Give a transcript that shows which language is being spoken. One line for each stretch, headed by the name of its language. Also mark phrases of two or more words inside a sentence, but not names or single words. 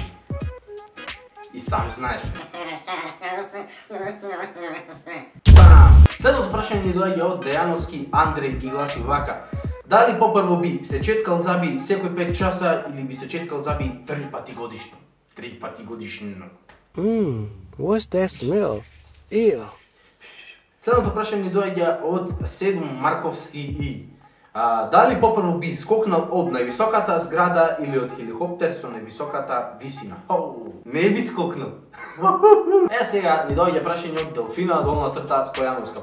Macedonian: И сам знаеш. Следното прашање ни доаѓа од Дејановски Андреј и гласи вака. Дали попрво би се четкал заби секој 5 часа или би се четкал заби 3 пати годишно? 3 пати годишно.
English: What's that smell? Ew.
Macedonian: Следното прашање ни доаѓа од Седум Марковски и. Дали попрво би скокнал од највисоката зграда или од хеликоптер со највисоката висина? Не би скокнал. Сега ни доаѓа прашање од Делфина, долна црта Стојановска.